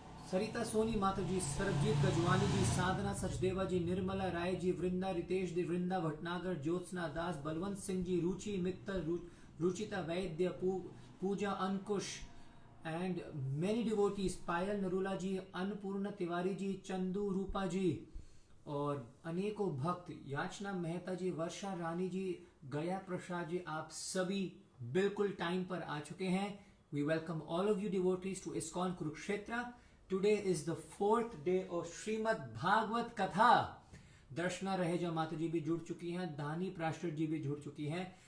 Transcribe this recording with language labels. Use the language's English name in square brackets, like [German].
[Hindi] सरिता सोनी माता जी, सरबजीत गजवानी जी, साधना सचदेवा जी, निर्मला राय जी, वृंदा रितेश जी, वृंदा भटनागर, ज्योत्सना दास, बलवंत सिंह जी, रुचि मित्तल, रुचिता वैद्य, पूजा अंकुश and many devotees, पायल नरूला जी, अन्नपूर्णा तिवारी जी, चंदू रूपा जी और अनेकों भक्त, याचना मेहता जी, वर्षा रानी जी, गया प्रसाद जी, आप सभी बिल्कुल टाइम पर आ चुके हैं। [English] We welcome all of you devotees to ISKCON Kurukshetra. Today is the 4th day of [Hindi] Shrimad Bhagavat कथा। दर्शना रहेजा माता जी भी जुड़ चुकी हैं, दानी प्राश्रय जी भी जुड़ चुकी हैं।